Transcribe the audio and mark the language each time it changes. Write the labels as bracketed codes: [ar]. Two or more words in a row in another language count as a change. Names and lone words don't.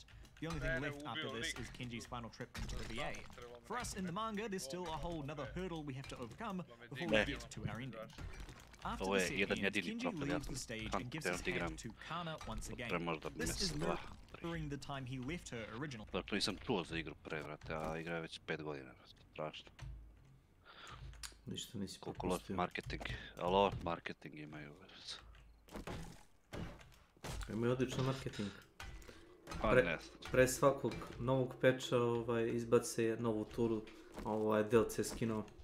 [en] The only thing left after this is Kenji's final trip into the VA. For us in the manga, there's still a whole nother hurdle we have to overcome before we get to our ending. After the set ends, Kenji leaves the stage and gives his hand to Kana once again. This is mirroring the time he left her originally. [sr] To nisam čuo za igru pre, vrate, a igra je već 5 godina, strašno. Ništa nisi Koliko propustio. marketing, alo, marketing imaju. Imaju odličan marketing. Pa ne. Pre svakog novog peča izbace novu turu, DLC skinuo.